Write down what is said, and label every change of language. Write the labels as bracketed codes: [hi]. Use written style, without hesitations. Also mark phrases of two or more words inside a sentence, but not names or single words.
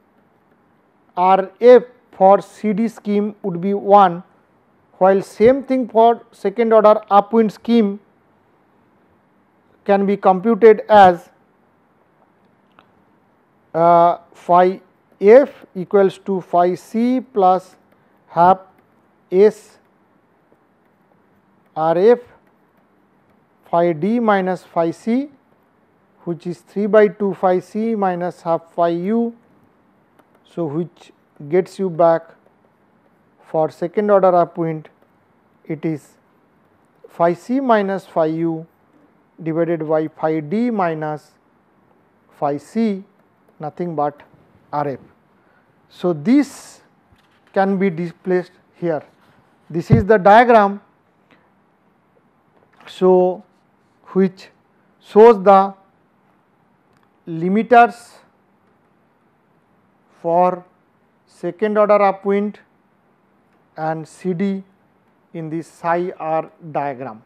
[en] rf for CD scheme would be 1, while same thing for second order upwind scheme can be computed as phi f equals to phi c plus half s rf phi d minus phi c, which is 3 by 2 phi c minus half phi u. So, which gets you back for second order upwind, it is phi c minus phi u divided by phi d minus phi c, nothing but rf. So, this can be displaced here. This is the diagram, so which shows the limiters for second order upwind and CD in this psi r diagram.